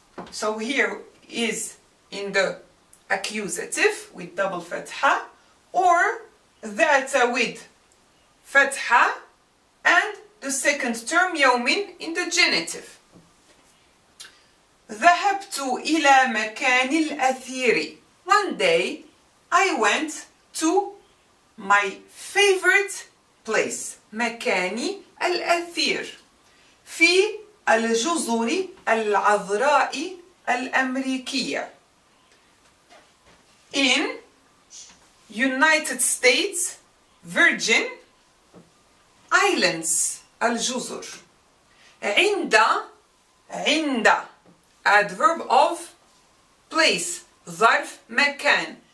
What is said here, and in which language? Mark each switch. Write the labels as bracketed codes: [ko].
[en] So here is in the accusative with double فتحة, or ذات with فتحة and the second term يوم in the genitive. [ar] ذهبت إلى مكان الأثير. [en] One day I went to my favorite place. [ar] مكاني الأثير في الجزر العذراء الأمريكية. [en] In United States Virgin Islands, الجزر. عند adverb of place, [ar] ظرف مكان.